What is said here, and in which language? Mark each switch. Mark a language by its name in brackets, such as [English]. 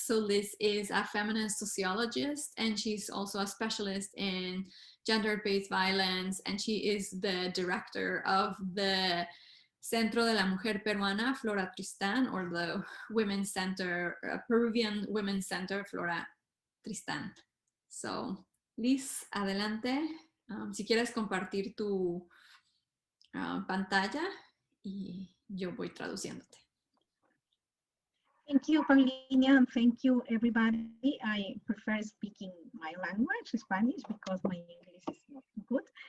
[English] So Liz is a feminist sociologist, and she's also a specialist in gender-based violence, and she is the director of the Centro de la Mujer Peruana, Flora Tristan, or the Women's Center, Peruvian Women's Center, Flora Tristan. So Liz, [Spanish] adelante. Si quieres compartir tu pantalla y yo voy traduciéndote. [English] Thank you, Paulina, and thank you, everybody. I prefer speaking my language, Spanish, because my English is not good.